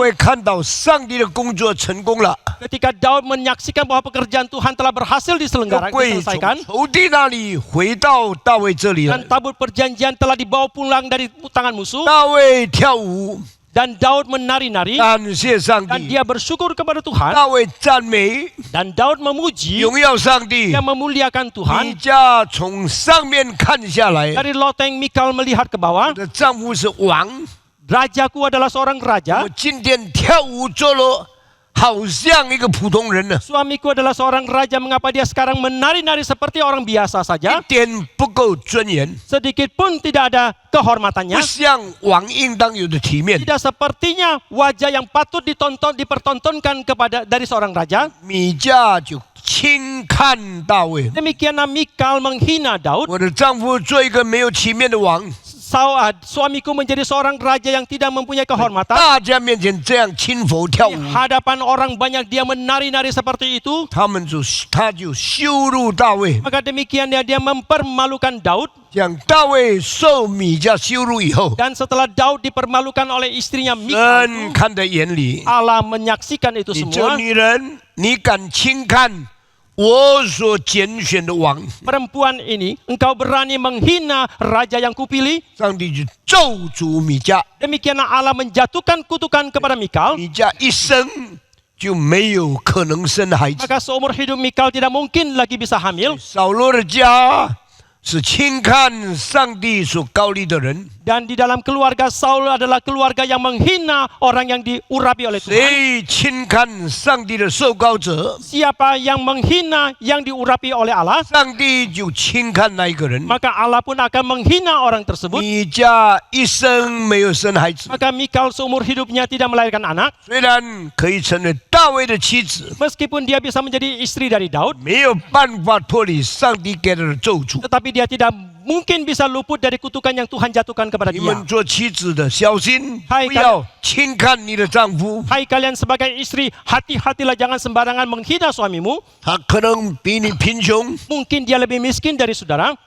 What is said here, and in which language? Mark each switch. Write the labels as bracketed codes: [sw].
[zh] 卫看到上帝的工作成功了， [id] ketika Daud menyaksikan bahwa pekerjaan Tuhan telah berhasil [zh] 约 [id] diselenggarakan, [zh] 柜 [id] diselesaikan, [zh] 从仇敌那里回到大卫这里 [id] dan [zh] 了。 [id] tabut perjanjian telah dibawa pulang dari tangan musuh, [zh] 大卫跳舞， [id] dan Daud menari-nari, [zh] 感谢上 [id] dan [zh] 帝。 [id] dia bersyukur kepada Tuhan, [zh] 大卫赞美， [id] dan Daud memuji, [zh] 荣耀上帝。 [id] dia memuliakan [zh] 米 [id] Tuhan. [zh] 迦从上面看下来， [id] Dari loteng Mikal melihat ke [zh] 我 [id] bawah, [zh] 的丈夫是王， [id] rajaku adalah seorang [zh] 我 [id] raja, [zh] 今天跳舞做了，好像一个普通人呢， [id] suamiku adalah seorang raja, mengapa dia sekarang menari-nari seperti orang biasa [zh] 一 [id] saja? [zh] 点不够尊严， [id] Sedikit pun tidak ada [zh] 不 [id] kehormatannya. [zh] 像王应当有的体面。 [id] Tidak sepertinya wajah yang patut dipertontonkan kepada dari seorang raja. [zh] 米迦就轻看大卫， [id] Demikianlah Mikal menghina Daud. [zh] 我的丈夫做一个没有体面的王， [id] suamiku menjadi seorang raja yang tidak mempunyai kehormatan. [zh] 大家面前这样轻浮跳 [id] Di [zh] 舞， [id] hadapan orang banyak dia menari-nari seperti itu. [zh] 他就羞辱大卫， [id] Maka demikian dia mempermalukan Daud. [zh] 讲大卫受米迦羞辱以后， [id] Dan setelah Daud dipermalukan oleh istrinya [zh] 神 [id] Mikal, [zh] 看在眼里， [id] Allah menyaksikan itu [zh] 你这 [id] semua. [zh] 女人，你敢轻看我所拣选的王？ [id] Perempuan ini, engkau berani menghina raja yang kupilih. [zh] 上帝就咒诅米迦， [id] Demikianlah Allah menjatuhkan kutukan kepada Mikal. [zh] 米迦一生就没有可能生孩子。 [id] Maka seumur hidup Mikal tidak mungkin lagi bisa hamil. [zh] 扫罗的家是轻看上帝所高立的人， [id] Dan di dalam keluarga Saul adalah keluarga yang menghina orang yang diurapi oleh Tuhan. [zh] 谁轻看上帝的受膏者， [id] Siapa yang menghina yang diurapi oleh Allah, [zh] 上帝就轻看那一个人。 [id] maka Allah pun akan menghina orang tersebut. [zh] 米迦一生没有生孩子， [id] Maka Mikal seumur hidupnya tidak melahirkan anak. [zh] 虽然可以成为大卫的妻子， [id] Meskipun dia bisa menjadi istri dari Daud, [zh] 没有办法脱离上帝给他的咒诅。 [id] tetapi dia tidak mungkin bisa luput dari kutukan yang Tuhan jatuhkan kepada [zh] 你 [id] dia. [zh] 们做妻子的小心，嗨不要轻看你的丈夫， [id] Hai kalian sebagai istri, hati-hatilah jangan sembarangan menghina suamimu. [zh] 他可能比你贫穷。 [id] Mungkin dia lebih miskin dari saudara.